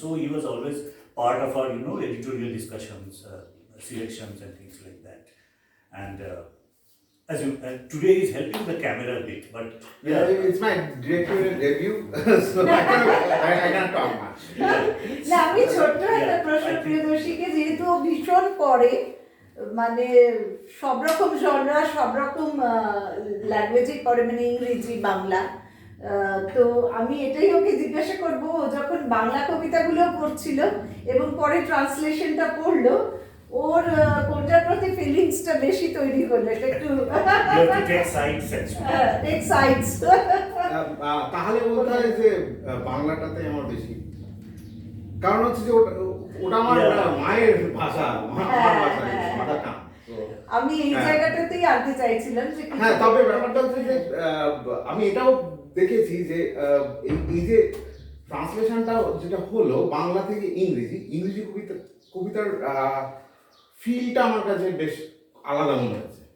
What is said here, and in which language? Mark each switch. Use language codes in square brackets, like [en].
[en] So he was always part of our, editorial discussions, selections and things like that. And as you, today he's helping the camera a bit, but Yeah, it's my directorial debut, so I can't talk much. [bn] না আমি ছোট্ট একটা [en] Yeah, [bn] প্রশ্ন [en] I think- [bn] প্রিয়দর্শীকে, যেহেতু ও ভীষণ পড়ে, মানে সব রকম জনরা সব রকম ল্যাঙ্গুয়েজে পড়ে, মানে ইংরেজি বাংলা। তো আমি এটাই ওকে জিজ্ঞাসা করবো, ও যখন বাংলা কবিতাগুলো পড়ছিল এবং পরে ট্রান্সলেশনটা পড়লো, ওর কোনটার প্রতি ফিলিংসটা বেশি তৈরি হলো, এটা একটু [en] you have to take sides actually. Take sides. [bn] তাহলে বলতে হয় যে বাংলাটাতে আমার বেশি, কারণ হচ্ছে যে ওটা আমার [en] Yeah. [bn] মায়ের ভাষা, আমার হ্যাঁ, ভাষা, হ্যাঁ। [en] Mother tongue. [bn] আমি এই হ্যাঁ। জায়গাটাতেই আনতে চাইছিলাম যে কিছু- হ্যাঁ, তবে ব্যাপারটা হচ্ছে যে আমি এটাও দেখেছি যে এই যে ট্রান্সলেশনটা যেটা হলো বাংলা থেকে ইংরেজি কবিতার ফিলটা আমার কাছে বেশ আলাদা মনে হচ্ছে।